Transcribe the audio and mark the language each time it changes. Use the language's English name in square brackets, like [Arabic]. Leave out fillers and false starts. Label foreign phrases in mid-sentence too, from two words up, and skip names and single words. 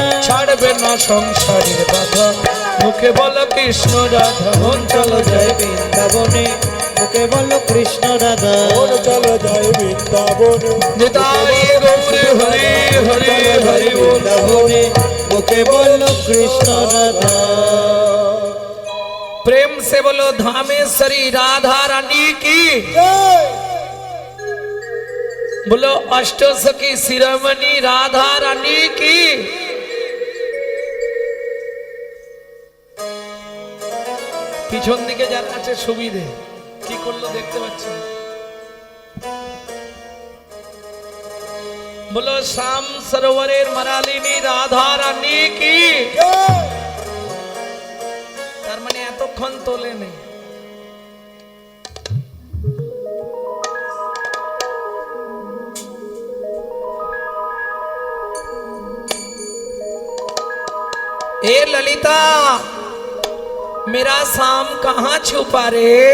[Bangla] ছাড়বে না সংসারের বাধা, মুখে বল কৃষ্ণ রাধা। মন চলো যাই বৃন্দাবনে, মুখে বল কৃষ্ণ রাধা। চলো যাই বৃন্দাবনে, নিতাই গৌরে হরি হরি হরি বল। বৃন্দাবনে, মুখে বল কৃষ্ণ রাধা। [Hindi] प्रेम से बोलो धामेश्वरी राधा रानी की। बोलो अष्ट सखी शिरोमणि राधा रानी की। [Bangla] পিছন দিকে যারা আছে সুবিধে কি করলো দেখতে পাচ্ছেন। [Hindi] बोलो श्याम सरोवरेर मरालिनी राधा रानी की। [Bangla] তার মানে এতক্ষণ তোলে নেই। [Hindi] ए ललिता मेरा शाम कहाँ छुपा रे।